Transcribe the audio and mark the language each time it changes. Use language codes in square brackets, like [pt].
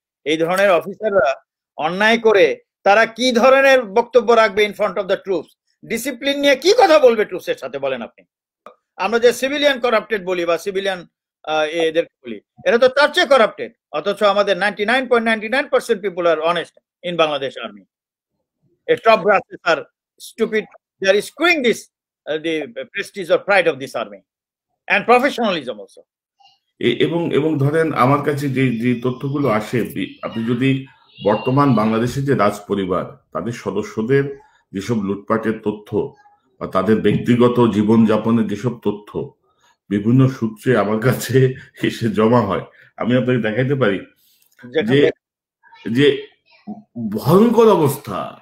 [bn] এই ধরনের অফিসাররা অন্যায় করে তারা কি ধরনের বক্তব্য রাখবে [en] In front of the troops? [bn] Discipline নিয়ে কি কথা বলবে ট্রুপসের সাথে, বলেন আপনি? আমরা যে সিভিলিয়ান করাপ্টেড বলি বা সিভিলিয়ান এদেরকে বলি, এরা তো তার চেয়ে করাপ্টেড, অথচ আমাদের 99.99% [en] People are honest in Bangladesh army. Top brasses are stupid, they are screwing this the prestige or pride of this army and professionalism also. [bn] এবং ধরেন আমার কাছে যে তথ্যগুলো আসে, আপনি যদি বর্তমান বাংলাদেশের যে রাজ পরিবার, তাদের সদস্যদের যেসব লুটপাটের তথ্য বা তাদের ব্যক্তিগত জীবনযাপনের যেসব তথ্য বিভিন্ন সূত্রে আমার কাছে এসে জমা হয়, আমি আপনাকে দেখাইতে পারি যে ভয়ঙ্কর অবস্থা।